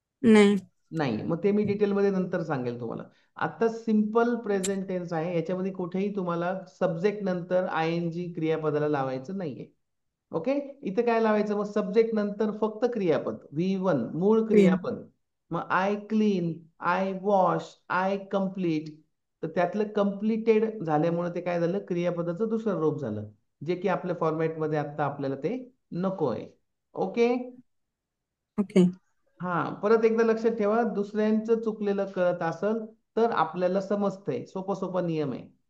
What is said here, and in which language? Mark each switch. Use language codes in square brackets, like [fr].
[mr] नाही. नाही, मग ते मी डिटेलमध्ये नंतर सांगेल तुम्हाला. आता सिम्पल प्रेझेंट टेन्स आहे, याच्यामध्ये कुठेही तुम्हाला सब्जेक्ट नंतर ING क्रियापदाला लावायचं नाहीये. ओके, इथे काय लावायचं? मग सब्जेक्ट नंतर फक्त क्रियापद V1 मूळ क्रिया. क्रियापद. [en] मग I clean, I wash, I complete. [mr] तर त्यातलं कम्प्लिटेड झाल्यामुळे ते काय झालं? क्रियापदाचं दुसरं रूप झालं, जे की आपल्या फॉर्मॅटमध्ये आता आपल्याला ते नको आहे. ओके. ओके. हा, परत एकदा लक्षात ठेवा, दुसऱ्यांचं चुकलेलं कळत असेल तर आपल्याला समजतंय, सोपा सोपा नियम आहे.